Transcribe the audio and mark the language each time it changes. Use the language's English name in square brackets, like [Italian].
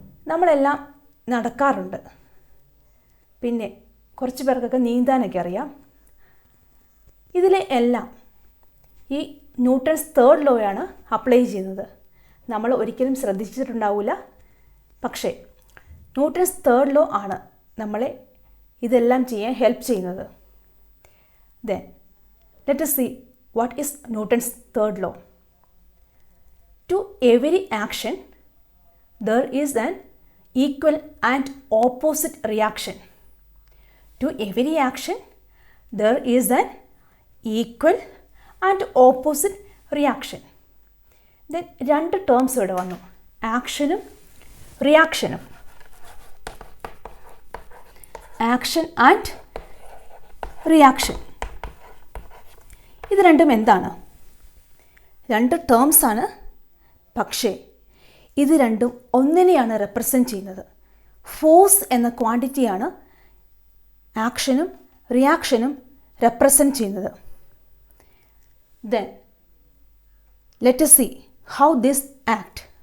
[Malayalam] നമ്മളെല്ലാം നടക്കാറുണ്ട്, പിന്നെ കുറച്ച് പേർക്കൊക്കെ നീന്താനൊക്കെ അറിയാം. ഇതിലെ എല്ലാം ഈ ന്യൂട്ടൺസ് തേർഡ് ലോയാണ് അപ്ലൈ ചെയ്യുന്നത്. നമ്മൾ ഒരിക്കലും ശ്രദ്ധിച്ചിട്ടുണ്ടാവില്ല, പക്ഷേ ന്യൂട്ടൺസ് തേർഡ് ലോ ആണ് നമ്മളെ ഇതെല്ലാം ചെയ്യാൻ ഹെൽപ്പ് ചെയ്യുന്നത്. [English] Then let us see what is Newton's third law. To every action there is an equal and opposite reaction. To every action there is an equal and opposite reaction. [Malayalam] Then രണ്ട് terms ഇവിടെ വന്നു, ആക്ഷനും റിയാക്ഷനും. Action and reaction, ഇത് രണ്ടും എന്താണ്? രണ്ട് ടേംസാണ്, പക്ഷേ ഇത് രണ്ടും ഒന്നിനെയാണ് റെപ്രസെൻറ്റ് ചെയ്യുന്നത്. ഫോഴ്സ് എന്ന ക്വാണ്ടിറ്റിയാണ് ആക്ഷനും റിയാക്ഷനും റെപ്രസെൻറ്റ് ചെയ്യുന്നത്. [English] Then let us see how this act.